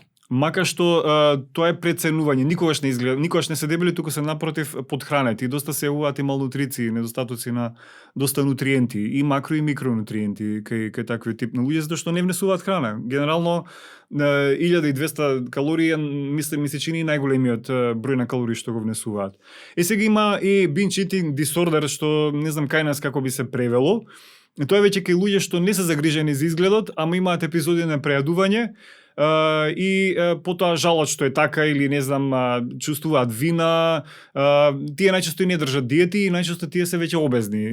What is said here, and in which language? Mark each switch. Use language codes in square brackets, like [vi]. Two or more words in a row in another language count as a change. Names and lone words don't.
[mk] Мака што тоа е преценување, никогаш не се дебели, туку се напротив подхранети и доста се јавуваат и малнутриции, недостатоци на доста нутриенти, и макро и микронутриенти кај такви тип на луѓе, затоа што не внесуваат храна. Генерално 1200 калории ми се чини најголемиот број на калории што го внесуваат. Сега има и [en] binge eating disorder, [mk] што не знам кај нас како би се превело. Тоа е веќе кај луѓе што не се загрижени за изгледот, ама имаат епизоди на прејадување, и потоа жалат што е така, или не знам, чувствуваат вина, тие најчесто и не држат диети и најчесто тие се веќе обезни.